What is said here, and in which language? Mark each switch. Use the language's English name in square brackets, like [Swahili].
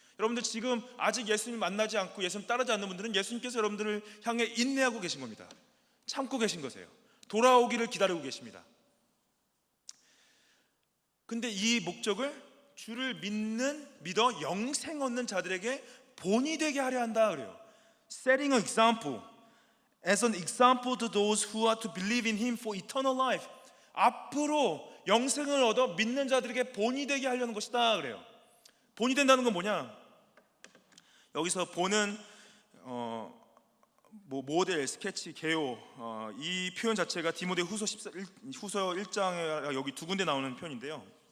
[Korean] 여러분들, 지금 아직 예수님 만나지 않고 예수님 따르지 않는 분들은 예수님께서 여러분들을 향해 인내하고 계신 겁니다. 참고 계신 거세요. 돌아오기를 기다리고 계십니다. 근데 이 목적을 주를 믿어 영생 얻는 자들에게 본이 되게 하려 한다 그래요. [English] Setting an example, as an example to those who are to believe in Him for eternal life. [Korean] 앞으로 영생을 얻어 믿는 자들에게 본이 되게 하려는 것이다 그래요. 본이 된다는 건 뭐냐? 여기서 본은 모델, 스케치, 개요, 이 표현 자체가 디모데 후서 1장에 여기 두 군데 나오는 표현인데요.